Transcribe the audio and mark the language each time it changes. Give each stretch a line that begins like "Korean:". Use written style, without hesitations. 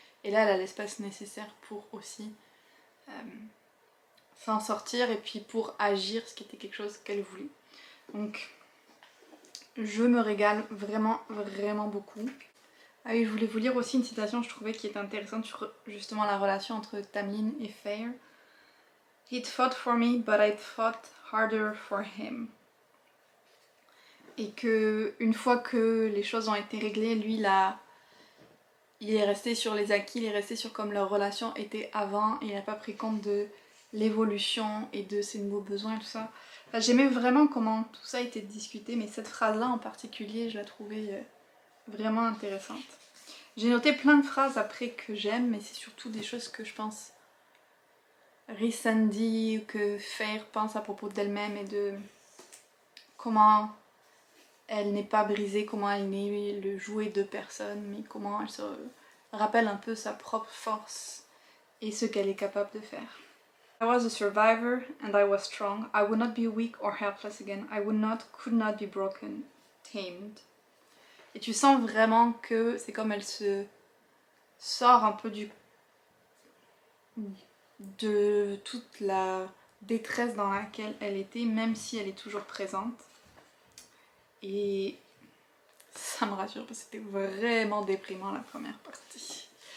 French: Et là elle a l'espace nécessaire pour aussi s'en sortir et puis pour agir, ce qui était quelque chose qu'elle voulait. Donc je me régale vraiment beaucoup. Ah oui, je voulais vous lire aussi une citation je trouvais qui est intéressante sur justement la relation entre Tamlin et Feyre.
English: He'd fought for me, but I'd fought harder for him.
French: Et que une fois que les choses ont été réglées, lui il est resté sur les acquis, il est resté sur comme leur relation était avant, et il n'a pas pris compte de l'évolution et de ses nouveaux besoins et tout ça. Enfin, j'aimais vraiment comment tout ça a été discuté, mais cette phrase-là en particulier, je la trouvais vraiment intéressante. J'ai noté plein de phrases après que j'aime, mais c'est surtout des choses que je pense Rhysand dit ou que Feyre pense à propos d'elle-même et de comment elle n'est pas brisée, comment elle n'est le jouet de personne, mais comment elle se rappelle un peu sa propre force et ce qu'elle est capable de faire.
English: I was a survivor and I was strong. I would not be weak or helpless again. I could not be broken, tamed.
French: Et tu sens vraiment que c'est comme elle se sort un peu de toute la détresse dans laquelle elle était, même si elle est toujours présente. Et ça me rassure parce que c'était vraiment déprimant la première partie.